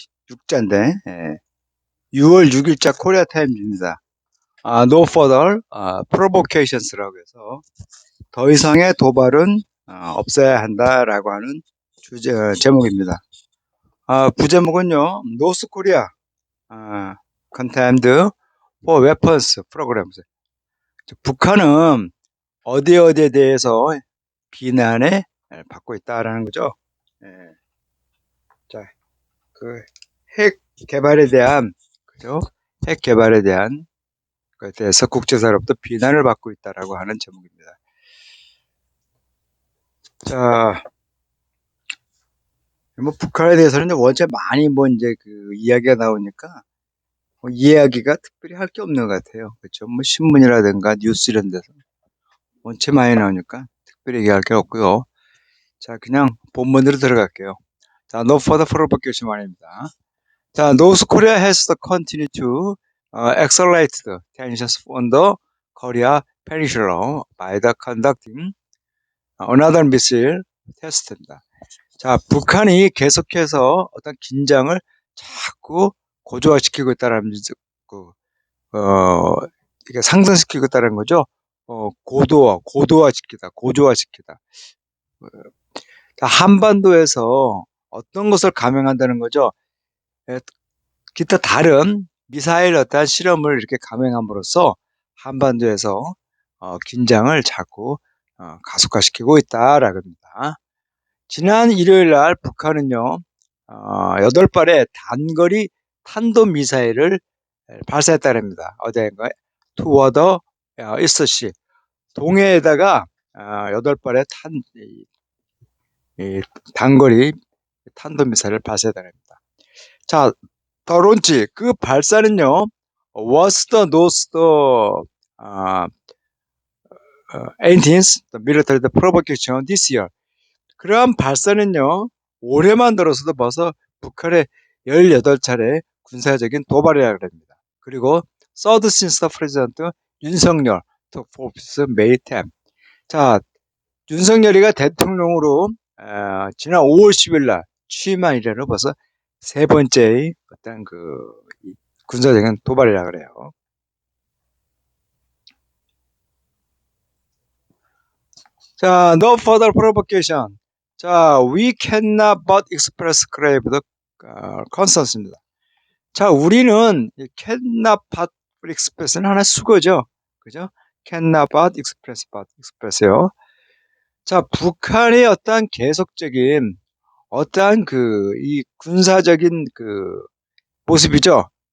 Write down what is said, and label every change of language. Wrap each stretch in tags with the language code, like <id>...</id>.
<ko>6자인데, 6월 6일자 코리아 타임즈입니다.</ko> <en>No further provocations</en> <ko>라고 해서 더 이상의 도발은 없어야 한다라고 하는 제목입니다. 부제목은요,</ko> <en>노스 코리아 contempt for weapons programs.</en> <ko>북한은 어디에 대해서 비난에 받고 있다라는 거죠. 예. 자, 그 핵 개발에 대한 그죠? 핵 개발에 대한 것에 대해서 국제사회로부터 비난을 받고 있다라고 하는 제목입니다. 자, 뭐 북한에 대해서는 원체 많이 뭐 이제 그 이야기가 나오니까 뭐 이야기가 특별히 할 게 없는 것 같아요. 그렇죠? 뭐 신문이라든가 뉴스 이런 데서 원체 많이 나오니까 특별히 얘기할 게 없고요. 자, 그냥 본문으로 들어갈게요.</ko> <en>자, no further provocation 말입니다. 자, North Korea has continued to accelerate the tensions on the Korea Peninsula by the conducting another missile test입니다.</en> <ko>자, 북한이 계속해서 어떤 긴장을 자꾸 고조화시키고 있다는 그, 어, 이게 상승시키고 있다는 거죠. 고도화시키다, 고조화시키다. 자, 한반도에서 어떤 것을 감행한다는 거죠. 기타 다른 미사일 어떤 실험을 이렇게 감행함으로써 한반도에서 긴장을 자꾸 가속화시키고 있다라고 합니다. 지난 일요일 날 북한은요, 8발의 단거리 탄도미사일을 발사했다고 합니다. 어디인가?</ko> <en>toward east</en> <ko>동해에다가 8발의 이 단거리 탄도미사일을 발사했다고 합니다.</ko> <en>자, 더 론치</en> <ko>그 발사는요</ko> <en>was the north uh, 18th military provocation this year.</en> <ko>그러한 발사는요 올해만 들어서도 벌써 북한의 18차례 군사적인 도발이라고 합니다.</ko> <en>그리고 third since the president 윤석열 took office May 10.</en> <ko>자, 윤석열이가 대통령으로 지난 5월 10일 날 취임한 이래로 벌써 세 번째의 어떤 그 군사적인 도발이라 그래요.</ko> <en>자, no further provocation. 자, we cannot but express grave concerns입니다.</en> <ko>자, 우리는</ko> <en>cannot but express</en> <ko>는 하나 수거죠.</ko> <en>그죠? cannot but express요.</en> <ko>자, 북한의 어떠한 계속적인 어떠한 이 군사적인 모습이죠.</ko>